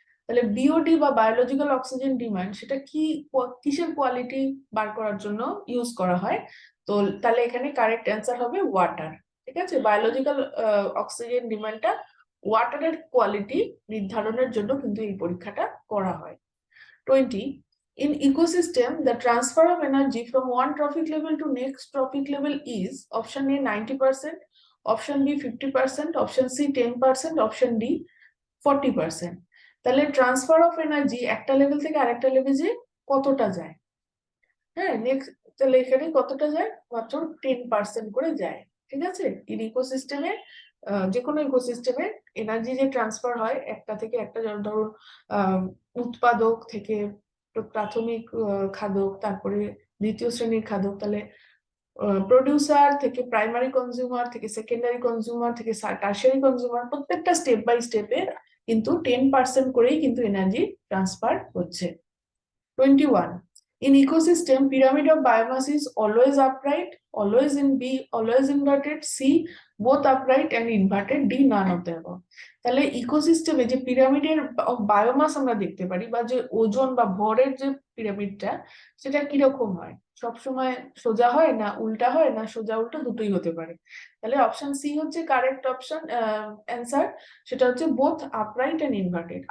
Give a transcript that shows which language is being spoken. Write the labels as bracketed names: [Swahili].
[Bangla] তাহলে বিওডি বা biological oxygen demand সেটা কিসের কোয়ালিটি বার করার জন্য ইউজ করা হয়? তো তাহলে এখানে কারেক্ট অ্যান্সার হবে ওয়াটার। ঠিক আছে, বায়োলজিক্যাল অক্সিজেন ডিমান্ডটা ওয়াটারের কোয়ালিটি নির্ধারণের জন্য কিন্তু এই পরীক্ষাটা করা হয়। 20. [English] In ecosystem, the transfer of energy from one trophic level to next trophic level is option A 90%, option B 50%, option C 10%, option D 40%. [Bangla] তাহলে ট্রান্সফার অফ এনার্জি একটা লেভেল থেকে আরেকটা লেভেলে কতটা যায়? হ্যাঁ, নেক্সট তাহলে এখানে কতটা যায়? মাত্র 10% করে যায়। ঠিক আছে, ইন ইকোসিস্টেমে যে কোনো ইকোসিস্টেমে এনার্জি যে ট্রান্সফার হয় একটা থেকে একটা, যেমন ধরুন উৎপাদক থেকে প্রাথমিক খাদক, তারপরে দ্বিতীয় শ্রেণীর খাদক, তাহলে প্রডিউসার থেকে প্রাইমারি কনজিউমার, থেকে সেকেন্ডারি কনজিউমার, থেকে টারশিয়ারি কনজিউমার, প্রত্যেকটা স্টেপ বাই স্টেপে কিন্তু 10% করেই কিন্তু এনার্জি ট্রান্সফার হচ্ছে। 21. [English] In ecosystem, pyramid of biomass is always upright, always in B, always inverted, C, both upright and inverted, D, none of the above. [Bangla] তাহলে ইকোসিস্টেমে যে পিরামিডের বায়োমাস আমরা দেখতে পারি, বা যে ওজন বা ভরের যে পিরামিডটা, সেটা কিরকম হয়? সবসময় সোজা হয়, না উল্টা হয়, না সোজা উল্টা দুটোই হতে পারে? তাহলে অপশন সি হচ্ছে কারেক্ট অপশন অ্যান্সার। সেটা হচ্ছে বোথ আপরাইট এন্ড ইনভার্টেড।